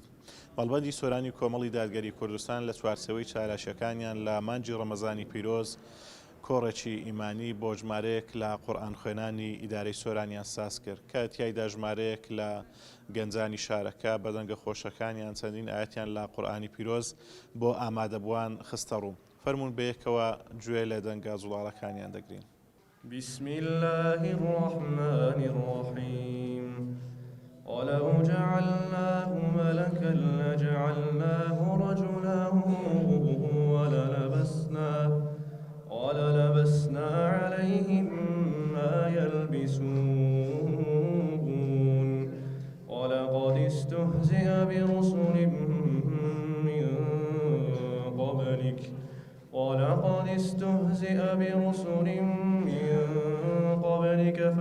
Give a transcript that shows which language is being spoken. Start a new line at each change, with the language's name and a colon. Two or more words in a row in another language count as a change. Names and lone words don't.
Central Kurdish: بەڵبەندی سۆرانی کۆمەڵی دادگەری کوردستان لە چوارچەوەی چارەشەکانیان لە مانجی ڕەمەزانی پیرۆز کۆڕێکی ئیمانی بۆ ژمارەیەک لە قورئان خوێنانی ئیدارەی سۆرانیان ساز کرد کە تیایدا ژمارەیەک لە گەنجانی شارەکە بەدەنگە خۆشەکانیان چەندین ئاەتیان لە قورئانی پیرۆز بۆ ئامادەبووان خستە ڕوو. فەرموون بەیەکەوە گوێ لە دەنگە جوڵاڵەکانیان دەگرین.
Arabic: بسم الله الرحمن الرحيم ولو جعلناه ملكا لجعلناه رجلا وللبسنا عليهم ما يلبسون ولقد استهزئ برسل من قبلك